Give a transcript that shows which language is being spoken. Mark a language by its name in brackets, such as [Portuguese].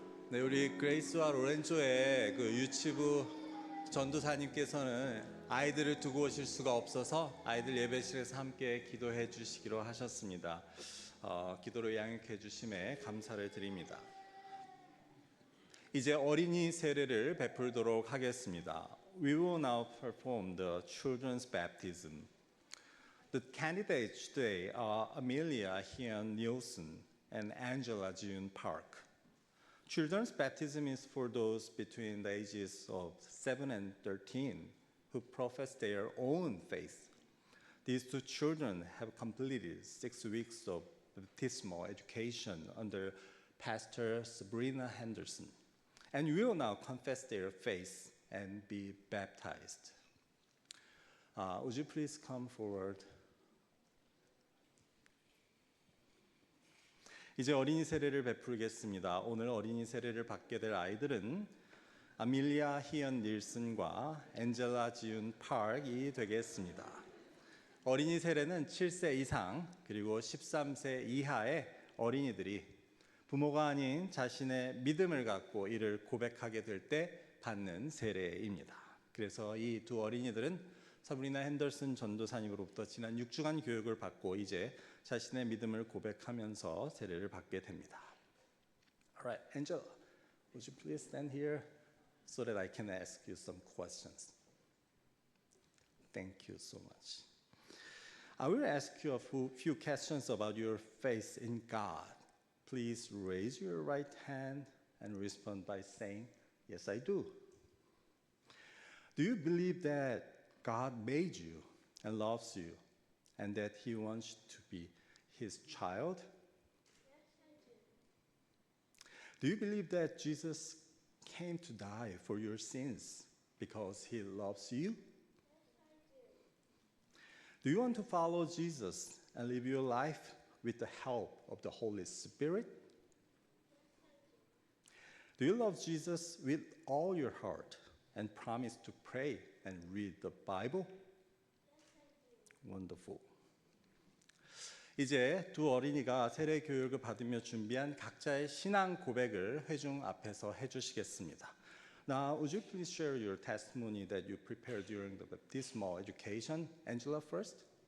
[Korean] 네, 우리 그레이스와 로렌조의 그 유치부 전도사님께서는 아이들을 두고 오실 수가 없어서 아이들 예배실에서 함께 기도해 주시기로 하셨습니다. 기도로 양육해 주심에 감사를 드립니다. 이제 어린이 세례를 베풀도록 하겠습니다. [English] We will now perform the children's baptism. The candidates today are Amelia Hyun Nielsen and Angela June Park. Children's baptism is for those between the ages of 7 and 13 who profess their own faith. These two children have completed 6 weeks of baptismal education under Pastor Sabrina Henderson and will now confess their faith and be baptized. Would you please come forward? [Korean] 이제 어린이 세례를 베풀겠습니다. 오늘 어린이 세례를 받게 될 아이들은 아밀리아 희연 닐슨과 엔젤라 지윤 파크이 되겠습니다. 어린이 세례는 7세 이상 그리고 13세 이하의 어린이들이 부모가 아닌 자신의 믿음을 갖고 이를 고백하게 될 때 받는 세례입니다. 그래서 이 두 어린이들은 사브리나 핸더슨 전도사님으로부터 지난 6주간 교육을 받고 이제 자신의 믿음을 고백하면서 세례를 받게 됩니다. [English] Alright, Angela, would you please stand here so that I can ask you some questions? Thank you so much. I will ask you a few questions about your faith in God. Please raise your right hand and respond by saying, yes, I do. Do you believe that God made you and loves you and that He wants to be His child? Yes, I do. Do you believe that Jesus came to die for your sins because He loves you? Yes, I Do do. you want to follow Jesus and live your life with the help of the Holy Spirit? Do you love Jesus with all your heart and promise to pray and read the Bible? Wonderful. [Korean] 이제 두 어린이가 세례 교육을 받으며 준비한 각자의 신앙 고백을 회중 앞에서 해주시겠습니다. [English] Now, would you please share your testimony that you prepared during the baptismal education? Angela first.